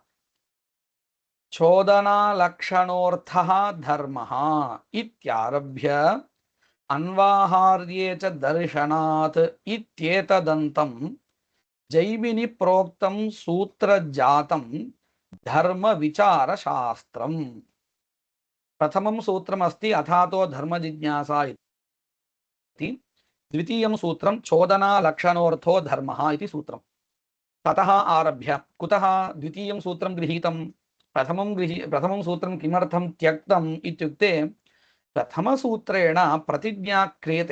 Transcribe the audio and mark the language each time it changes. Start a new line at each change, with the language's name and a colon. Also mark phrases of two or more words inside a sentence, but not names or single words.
Sanskrit: चोदना लक्षणोऽर्थो धर्मः इत्यारभ्य अन्वाहार्ये च दर्शनात् इत्येतदन्तं जैमिनि प्रोक्तं सूत्र जातं धर्म विचार शास्त्रम्. प्रथमं सूत्रम् अस्ति अथातो धर्म जिज्ञासा इति. द्वितीयं सूत्रं चोदना लक्षणोऽर्थो धर्मः इति सूत्रं. ततः आरभ्य कुतः द्वितीयं सूत्रं गृहीतं, प्रथमं सूत्रं किमर्थं त्यक्तम् इत्युक्ते प्रथमसूत्रेण प्रतिज्ञा क्रियते.